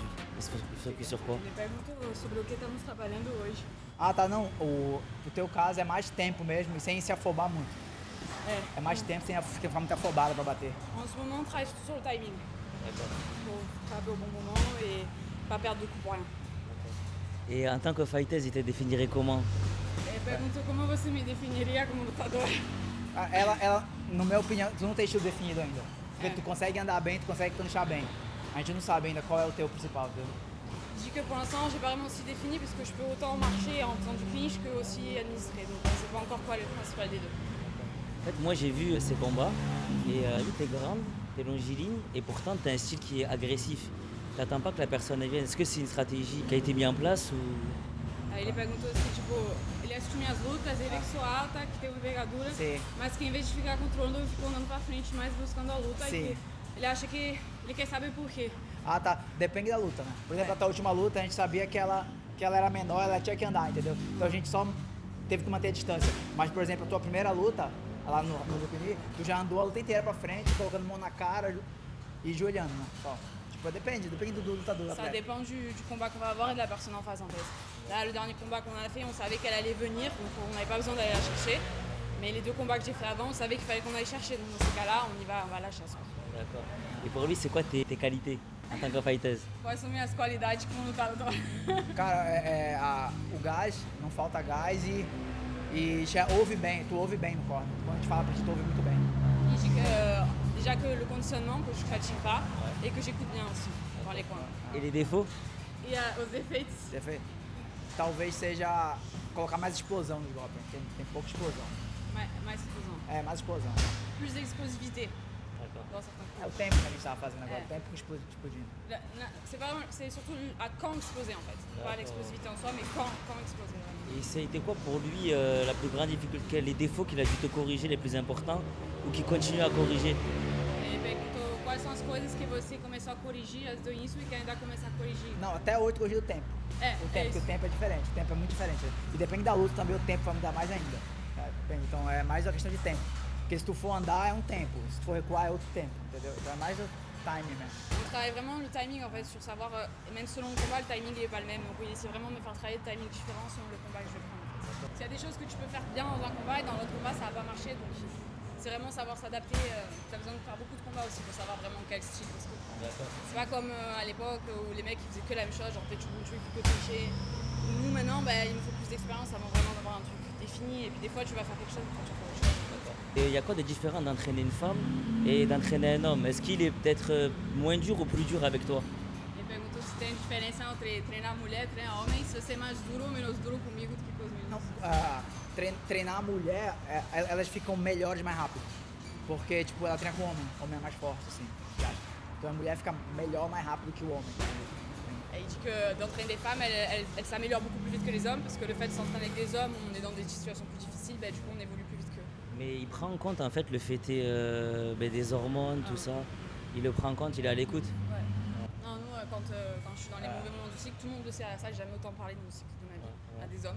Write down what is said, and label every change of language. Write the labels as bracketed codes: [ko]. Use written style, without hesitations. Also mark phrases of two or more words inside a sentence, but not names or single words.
[fr] Sur quoi? [pt] Me pergunto sobre o que estamos trabalhando hoje. Ah, tá, não. O teu caso é mais tempo mesmo e sem se afobar muito. É mais tempo sem ficar muito afobado pra bater. [fr] En ce moment, on travaille surtout sur le timing. D'accord. Pour frapper au bon moment et pas perdre de coups pour rien. Et en tant que fighters, il te définirait comment? [pt] Me pergunto como você me definiria como lutador. Ela, na minha opinião, tu não tem estilo definido ainda. Porque É. tu consegue andar bem, tu consegue deixar bem. A gente não sabe ainda qual é o teu principal, entendeu? [fr] Je dis que pour l'instant, j'ai pas vraiment aussi défini parce que je peux autant marcher en faisant du clinch que aussi administrer. Donc on sait pas encore quoi est le principal des deux. En fait, moi j'ai vu ces combats et oui, t'es grande, t'es longiligne et pourtant t'as un style qui est agressif. T'attends pas que la personne vienne. Est-ce que c'est une stratégie qui a été mise en place ou... [pt] Aí ele perguntou assim, tipo, ele assistiu minhas lutas, ele que sou alta, que tem uma envergadura, Sim. mas que em vez de ficar controlando, eu fico andando pra frente mais buscando a luta. Sim. E que ele acha que ele quer saber por quê. Ah, tá. Depende da luta, né? Por exemplo, a tua última luta, a gente sabia que ela era menor, ela tinha que andar, entendeu? Então a gente só teve que manter a distância. Mas, por exemplo, a tua primeira luta, lá no Lupini, tu já andou a luta inteira pra frente, colocando mão na cara e joelhando, né? Só. Tipo, depende do lutador. [fr] Ça [pt] atleta. [fr] dépend du combat qu'on va avoir et de la personne en face en fait. Là, le dernier combat qu'on a fait, on savait qu'elle allait venir, donc on n'avait pas besoin d'aller la chercher. Mais les deux combats que j'ai fait avant, on savait qu'il fallait qu'on aille chercher. Donc dans ces cas-là, on va à la chasse. Quoi. D'accord. Et pour lui, c'est quoi tes qualités en tant que fighters? [pt] Quais são minhas qualidades como lutador? Cara, o gás, não falta gás e já ouve bem, tu ouve bem no corner. Quando a gente fala pra ti, tu ouve muito bem. [fr] Il dit que déjà que le conditionnement, que je fatigue pas et que j'écoute bien aussi dans les coins. Et les défauts? [pt] E os efeitos? Talvez seja colocar mais explosão no golpe, tem pouca explosão. Mais explosão. É, mais explosão. [fr] Plus d'explosivité D'accord. dans certains [pt] É o [fr] coups. [pt] tempo que a gente tava fazendo agora, É. o tempo explodindo. [fr] C'est surtout à quand exploser en fait. Pas l'explosivité en soi, mais quand exploser. Vraiment. Et ça a été quoi pour lui la plus grande difficulté, les défauts qu'il a dû te corriger les plus importants ou qu'il continue à corriger? [pt] Ele perguntou quais são as coisas que você começou a corrigir antes do início e que ainda começa a corrigir. Não, até hoje tu corrigiu o tempo. É, O é tempo, isso. que o tempo é diferente, o tempo é muito diferente. E depende da luta também, o tempo vai mudar mais ainda. Depende, então é mais uma questão de tempo. Porque se tu for andar é um tempo, se tu for recuar é outro tempo, entendeu? Então é mais o timing mesmo. [fr] On travaille vraiment le timing en fait sur savoir, et même selon le combat, le timing n'est pas le même. Donc il essaie vraiment de me faire travailler de timing différent selon le combat que je vais prendre. En fait. S'il y a des choses que tu peux faire bien dans un combat et dans l'autre combat ça va pas marcher, donc c'est vraiment savoir s'adapter. Tu as besoin de faire beaucoup de combats aussi pour savoir vraiment quel style. Parce que c'est pas comme à l'époque où les mecs ils faisaient que la même chose, genre peut-être tu peux tricher. Nous maintenant, il nous faut plus d'expérience avant vraiment d'avoir un truc défini. Et puis des fois tu vas faire quelque chose, des fois tu fais autre chose. Et il y a quoi de différent d'entraîner une femme et d'entraîner un homme? Est-ce qu'il est peut-être moins dur ou plus dur avec toi? [pt] Ele perguntou se tem diferença entre treinar mulher e treinar homem, se você é mais duro ou menos duro comigo do que com os Não, meninos. treinar a mulher, elas ficam melhores mais rápido. Porque, tipo, ela treina com o homem é mais forte, assim. Então a mulher fica melhor mais rápido que o homem. [fr] Et il dit que d'entraîner des femmes, elles s'améliorent beaucoup plus vite que les hommes, parce que le fait de s'entraîner avec des hommes, on est dans des situations plus difficiles, du coup on évolue plus vite qu'eux. Mais il prend en compte en fait le fait des hormones, tout ça. Il le prend en compte, il est à l'écoute. Ouais. Non, nous, quand je suis dans les mauvais moments du cycle, tout le monde le sait à ça, j'ai jamais autant parlé de mon cycle de ma vie à des hommes.